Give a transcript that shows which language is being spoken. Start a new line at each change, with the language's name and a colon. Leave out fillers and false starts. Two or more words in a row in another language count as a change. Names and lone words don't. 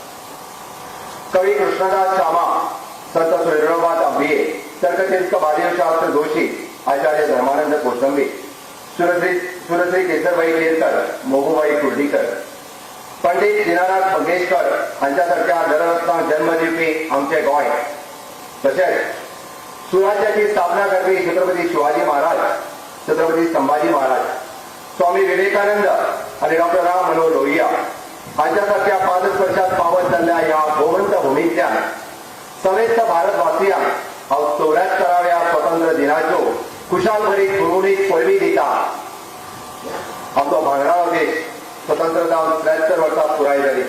Konkani: कवी कृष्णदास शामा, संत सूर्यनाथ आंबिये, तर्कचिंतक महादेव शास्त्र जोशी, आचार्य धर्मानंद कोसंबी, सुरश्री केसरबाई केरकर, मोगूबाई कुर्डीकर, पंडित दीनानाथ मंगेशकर हांच्या सारख्या नररत्नांक जन्म दिवपी आमचे गोंय, तशेंच सुराज्याची स्थापना करपी छत्रपती शिवाजी महाराज, छत्रपती संभाजी महाराज, स्वामी विवेकानंद आणि डॉक्टर राम मनोहर लोहिया हांच्या सारख्या पादस्पर्शात पावत जाल्ल्या ह्या गोवंत भूमींतल्यान समेस्त भारतवासियांक हांव 74व्या स्वतंत्र दिनाच्यो खुशाल भरीत घुमघुमीत पळवी दिता। आमचो भांगराळो देश स्वतंत्र जावन 73 वर्सां पुराय जाली।